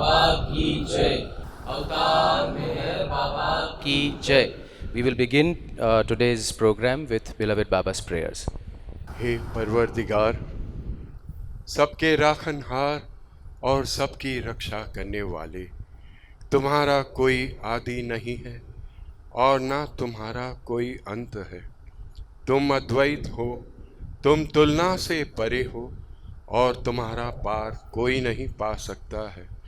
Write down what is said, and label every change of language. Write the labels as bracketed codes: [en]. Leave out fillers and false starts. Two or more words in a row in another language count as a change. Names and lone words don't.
[hi] की जय। अवतार मेहर बाबा की जय। [en] We will begin today's program with beloved Baba's prayers. [hi] हे परवरदिगार, सबके राखनहार और सबकी रक्षा करने वाले, तुम्हारा कोई आदि नहीं है और ना तुम्हारा कोई अंत है। तुम अद्वैत हो, तुम तुलना से परे हो और तुम्हारा पार कोई नहीं पा सकता है।